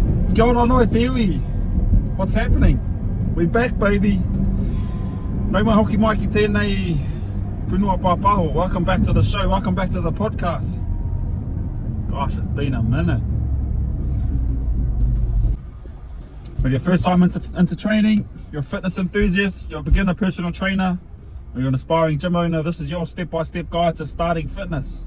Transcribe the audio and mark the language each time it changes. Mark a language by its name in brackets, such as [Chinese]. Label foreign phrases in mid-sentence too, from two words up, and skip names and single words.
[Māori] Kia ora noi te iwi. [English] What's happening? We back, baby. [Māori] Nau mai hoki mai ki tēnei punua pāpaho. [English] Welcome back to the show. Welcome back to the podcast. Gosh, it's been a minute. With your first time into training, you're a fitness enthusiast, you're a beginner personal trainer, or you're an aspiring gym owner, this is your step-by-step guide to starting fitness.